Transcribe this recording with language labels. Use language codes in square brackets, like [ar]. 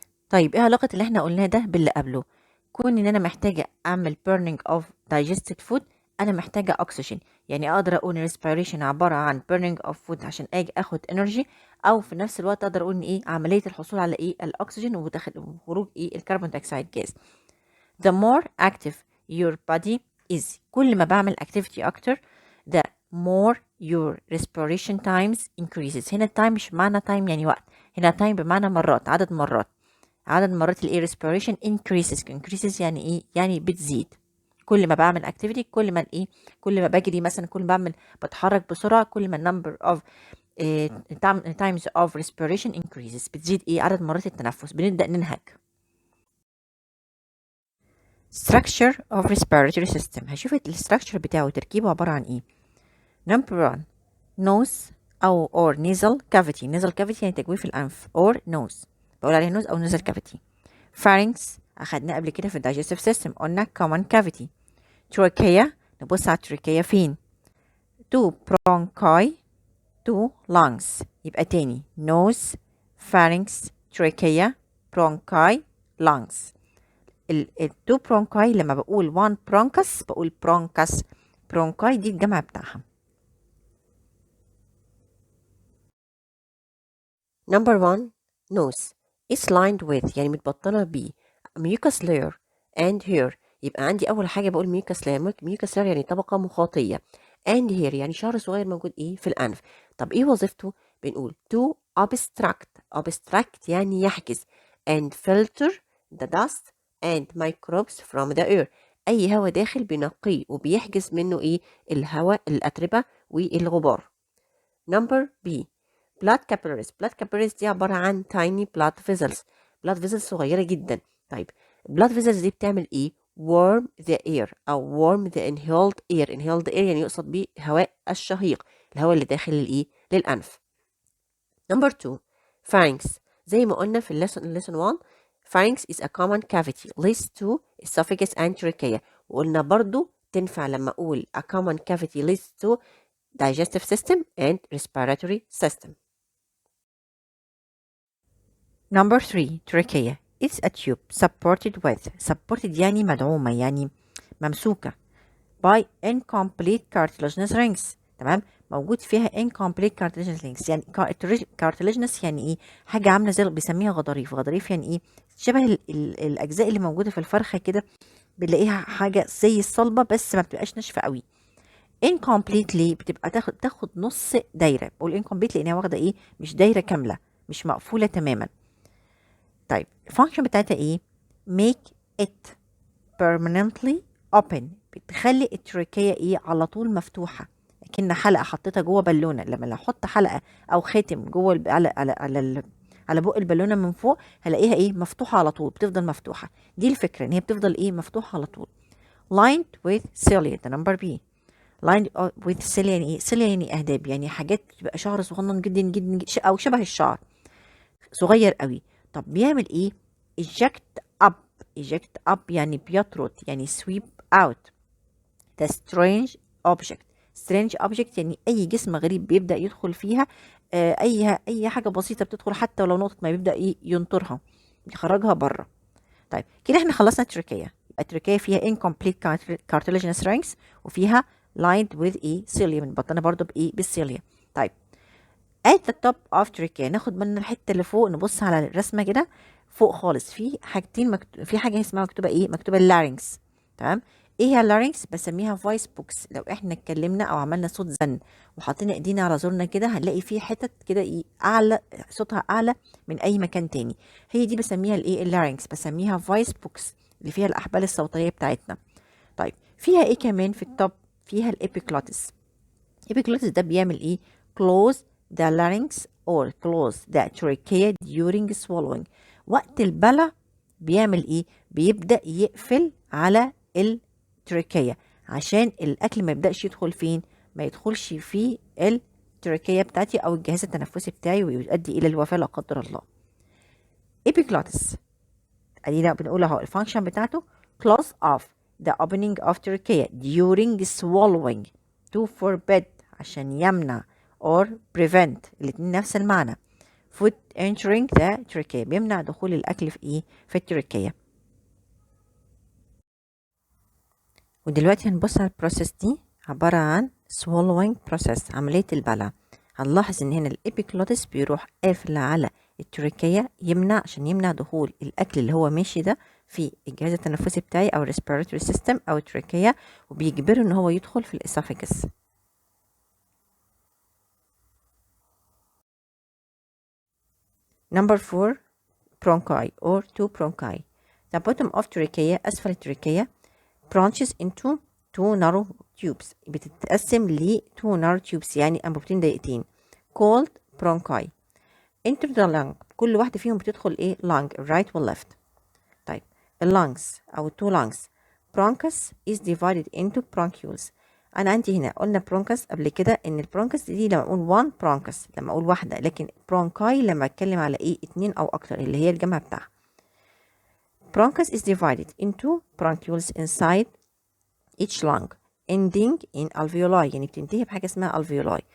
[ar] طيب ايه علاقة اللي احنا قلناه ده باللي قبله؟ كون ان انا محتاجة اعمل burning of digested food انا محتاجة اكسجين، يعني اقدر اقول respiration عبارة عن burning of food عشان اجي اخد energy، او في نفس الوقت اقدر اقول ان ايه عملية الحصول على ايه الاكسجين وخروج ايه الكربون دايوكسيد جاز. [en] the more active your body is، كل ما بعمل activity اكتر the more your respiration times increases. [ar] هنا time مش معنى time يعني وقت، هنا time بمعنى مرات، عدد مرات الايه respiration increases يعني ايه يعني بتزيد. كل ما بعمل activity كل ما ايه كل ما بجري مثلا كل ما بتحرك بسرعه كل ما number of times of respiration increases بتزيد ايه عدد مرات التنفس. بنبدأ ننهج. structure of respiratory system، هشوف الستراكشر بتاعه تركيبه عبارة عن ايه. [en] number 1 nose او or nasal cavity يعني تجويف الانف or nose بقول عليه nose او nasal cavity. [ar] pharynx اخدنا قبل كده في digestive system قلنا common cavity. trachea نبص على التراكية فين. [en] 2 bronchi 2 lungs يبقى تاني nose pharynx trachea bronchi lungs. [ar] التو برونكاي لما بقول 1 برونكس بقول برونكس، برونكاي دي الجمع بتاعها. [en] number 1 nose is lined with يعني متبطنة ب mucus layer and hair. [ar] يبقى عندي أول حاجة بقول mucus layer يعني طبقة مخاطية and hair يعني شعر صغير موجود إيه في الأنف. [en] طب إيه وظيفته؟ بنقول to obstruct يعني يحجز and filter the dust and microbes from the air. [ar] أي هواء داخل بينقيه وبيحجز منه إيه الهواء الأتربة والغبار. [en] number B blood capillaries دي عبارة عن tiny blood vessels صغيرة جدا. [ar] طيب blood vessels دي بتعمل ايه warm the air او warm the inhaled air يعني يقصد بيه هواء الشهيق الهواء اللي داخل الايه للأنف. [en] number 2 pharynx زي ما قلنا في lesson 1 pharynx is a common cavity leads to esophagus and trachea، وقلنا برضو تنفع لما اقول a common cavity leads to digestive system and respiratory system. number 3 trachea it's a tube supported يعني مدعومة يعني ممسوكة by incomplete cartilaginous rings. [ar] تمام موجود فيها incomplete cartilaginous rings يعني cartilaginous يعني ايه حاجة عاملة زي بيسميها غضاريف يعني ايه شبه الأجزاء اللي موجودة في الفرخة كده بنلاقيها حاجة زي الصلبة بس ما بتبقاش ناشفة قوي. incomplete ليه بتبقى تاخد نص دايرة. بقول incomplete لأنها واخدة ايه مش دايرة كاملة مش مقفولة تماما. طيب الفانكشن بتاعتها ايه make it permanently open بتخلي التراكية ايه على طول مفتوحة كأن حلقة حطيتها جوه بالونة. لما احط حلقة او خاتم جوه على بق البالونة من فوق، هلاقيها ايه؟ مفتوحة على طول، بتفضل مفتوحة. دي الفكرة، ان هي بتفضل ايه؟ مفتوحة على طول. [en] lined with cilia، ده number B. [ar] lined with cilia يعني ايه؟ cilia يعني اهداب، يعني حاجات بتبقى شعر صغنن جدا جدا, جدا او شبه الشعر صغير قوي. طب بيعمل ايه؟ eject up. [en] eject up يعني بيطرد، يعني sweep out the strange object. [ar] strange object يعني اي جسم غريب بيبدأ يدخل فيها، اي حاجة بسيطة بتدخل حتى ولو نقطة ما، بيبدأ ينطرها، بيخرجها بره. طيب كده احنا خلصنا التركية. يبقى التركية فيها incomplete cartilaginous rings، وفيها lined with ايه؟ cilia، متبطنة برضو بايه؟ بالسيليا. طيب at the top of trachea، ناخد بالنا الحته اللي فوق، نبص على الرسمه كده فوق خالص، في حاجتين في حاجه اسمها مكتوبه ايه؟ مكتوبه اللارynx. تمام. ايه هي اللارynx؟ بسميها فويس بوكس. لو احنا اتكلمنا او عملنا صوت زن وحطينا ايدينا على زورنا كده، هنلاقي في حتت كده ايه؟ اعلى، صوتها اعلى من اي مكان تاني. هي دي بسميها الايه؟ اللارynx. بسميها فويس بوكس، اللي فيها الاحبال الصوتيه بتاعتنا. طيب فيها ايه كمان في التوب؟ فيها الابيكلوتس. [en] الابيكلوتس ده بيعمل ايه؟ close the larynx or close the trachea during swallowing. [ar] وقت البلع بيعمل ايه؟ بيبدأ يقفل على التراكية عشان الاكل ما يبدأش يدخل فين؟ ما يدخلش في التراكية بتاعتي او الجهاز التنفسي بتاعي ويؤدي الى الوفاة لا قدر الله. [en] epiglottis ادينا بنقول اهو الفانكشن بتاعته close off the opening of trachea during swallowing to forbid، عشان يمنع or prevent، الاتنين نفس المعنى. [ar] food entering the trachea، بيمنع دخول الاكل في ايه؟ في التراكية. ودلوقتي هنبص على البروسيس دي، عبارة عن swallowing process، عملية البلع. هنلاحظ ان هنا الابيكلوتس بيروح قافل على التراكية، عشان يمنع دخول الاكل اللي هو ماشي ده في الجهاز التنفسي بتاعي او respiratory system او التراكية، وبيجبره ان هو يدخل في الاسوفاجس. [en] Number 4 bronchi or two bronchi. The bottom of trachea، أسفل التراكية، branches into two narrow tubes، بتتقسم ل two narrow tubes يعني أنبوبتين ضيقتين called bronchi. Enter the lung، كل واحدة فيهم بتدخل إيه؟ lung right و left. طيب lungs أو two lungs. bronchus is divided into bronchioles. [ar] أنا عندي هنا قلنا bronchus قبل كده، إن البرونكس دي لما أقول one bronchus لما أقول واحدة، لكن bronchi لما أتكلم على إيه؟ اتنين أو أكتر، اللي هي الجمع بتاعها. [en] bronchus is divided into bronchioles inside each lung ending in alveoli، يعني بتنتهي بحاجة اسمها alveoli.